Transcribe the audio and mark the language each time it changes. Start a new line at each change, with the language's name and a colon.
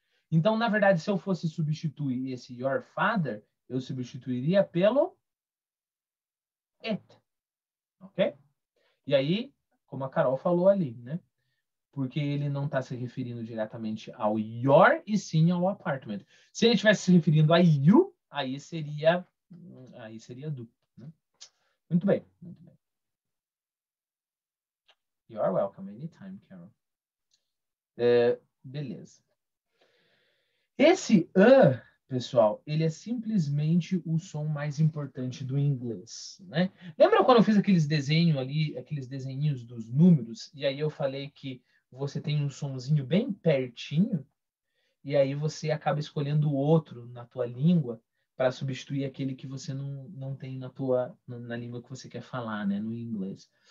Portuguese: Então, na verdade, se eu fosse substituir esse your father, eu substituiria pelo it, ok? E aí, como a Carol falou ali, né? Porque ele não está se referindo diretamente ao your e sim ao apartment. Se ele estivesse se referindo a you, aí seria do. Né? Muito bem, muito bem.
English: You are welcome anytime, Carol.
Portuguese: Beleza. Esse pessoal, ele é simplesmente o som mais importante do inglês, né? Lembra quando eu fiz aqueles desenhos ali, aqueles desenhinhos dos números, e aí eu falei que você tem um sonzinho bem pertinho, e aí você acaba escolhendo o outro na tua língua para substituir aquele que você não tem na língua que você quer falar, né, no inglês.